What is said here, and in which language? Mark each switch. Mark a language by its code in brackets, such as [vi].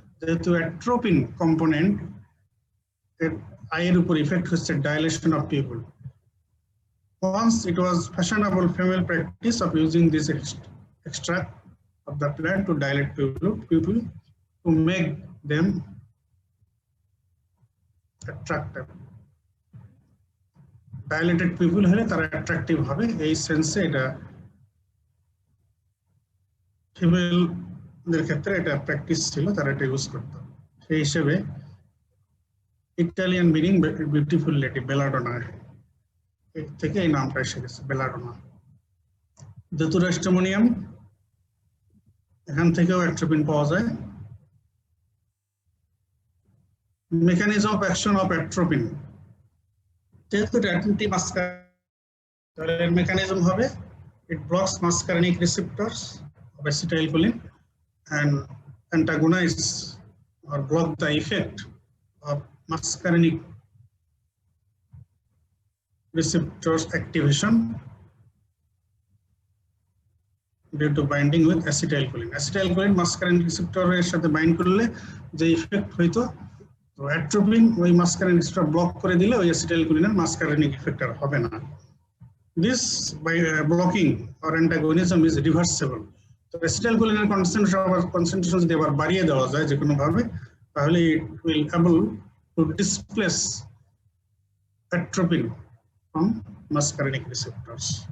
[bn] যেহেতু atropine component আয়ের উপর effect হচ্ছে dilation of pupil. [en] Once it was fashionable female practice of using this extract of the plant to dilate pupil to make them attractive. [bn] Dilated pupil হলে তারা attractive হবে, এই সেন্সে এটা ফিমেলদের ক্ষেত্রে এটা প্র্যাকটিস ছিল, তারা এটা ইউজ করত। সেই হিসেবে Italian meaning beautiful lady, belladonna, এর থেকে এই নামটা এসে গেছে, বেলাডোনা। দাতুরা স্ট্রামোনিয়াম, এখান থেকেও অ্যাট্রোপিন পাওয়া যায়। [en] mechanism of action of atropine, [bn] যেহেতু এটা অ্যান্টিমাস্কারিনিক, তাহলে এর মেকানিজম হবে [en] it blocks muscarinic receptors of acetylcholine and antagonize or block the effect of muscarinic receptors activation due to binding with acetylcholine. [bn] Acetylcholine muscarinic receptor এর সাথে bind করলে যে effect হইতো, তো অ্যাট্রোপিন ওই muscarinic receptor ব্লক করে দিলে ওই acetylcholineর muscarinic effect আর হবে না। [en] This by blocking or antagonism is reversible. So acetylcholine concentration [bn] যদি আবার বাড়িয়ে দেওয়া যায় যে কোনো ভাবে, তাহলে [en] it will able to displace atropine from muscarinic receptors.